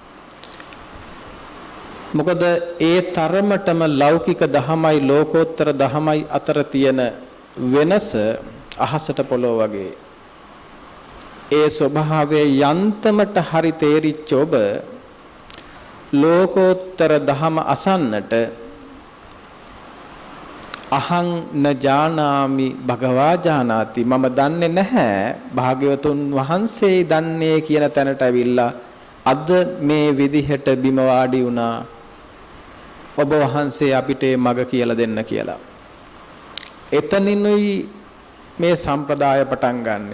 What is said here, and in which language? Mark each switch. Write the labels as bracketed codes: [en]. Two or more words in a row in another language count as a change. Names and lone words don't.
[si] මොකද ඒ තරමටම ලෞකික දහමයි ලෝකෝත්තර දහමයි අතර තියෙන වෙනස අහසට පොළොව වගේ. ඒ ස්වභාවයේ යන්තමට හරි තේරිච්ච ඔබ ලෝකෝත්තර දහම අසන්නට [pi] අහං න ජානාමි භගවා ජානාති [si] මම දන්නේ නැහැ භාග්‍යවතුන් වහන්සේ දන්නේ කියන තැනට ඇවිල්ලා අද මේ විදිහට බිම වාඩි වුණා ඔබ වහන්සේ අපිට මග කියලා දෙන්න කියලා. එතනිනුයි මේ සම්ප්‍රදාය පටන් ගන්නෙ.